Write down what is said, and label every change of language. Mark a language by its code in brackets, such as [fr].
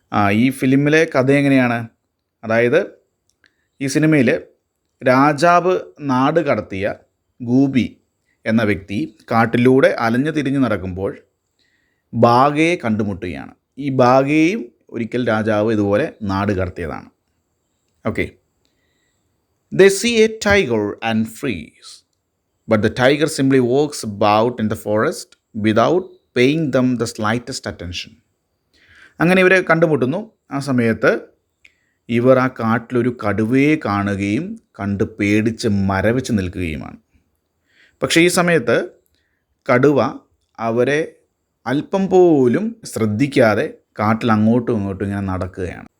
[ml] ഈ ഫിലിമിലെ കഥ എങ്ങനെയാണ്? അതായത് ഈ സിനിമയിൽ രാജാവ് നാട് കടത്തിയ ഗൂബി എന്ന വ്യക്തി കാട്ടിലൂടെ അലഞ്ഞു തിരിഞ്ഞ് നടക്കുമ്പോൾ ബാഗയെ കണ്ടുമുട്ടുകയാണ്. ഈ ബാഗയെയും ഒരിക്കൽ രാജാവ് ഇതുപോലെ നാട് കടത്തിയതാണ്. Okay. [en] They see a tiger and freeze, but the tiger simply walks about in the forest without paying them the slightest attention. [ml] അങ്ങനെ ഇവരെ കണ്ടുമുട്ടുന്നു. ആ സമയത്ത് ഇവർ ആ കാട്ടിലൊരു കടുവയെ കാണുകയും കണ്ട് പേടിച്ച് മരവിച്ച് നിൽക്കുകയുമാണ്. പക്ഷേ ഈ സമയത്ത് കടുവ അവരെ അല്പം പോലും ശ്രദ്ധിക്കാതെ കാട്ടിൽ അങ്ങോട്ടും ഇങ്ങോട്ടും ഇങ്ങനെ നടക്കുകയാണ്.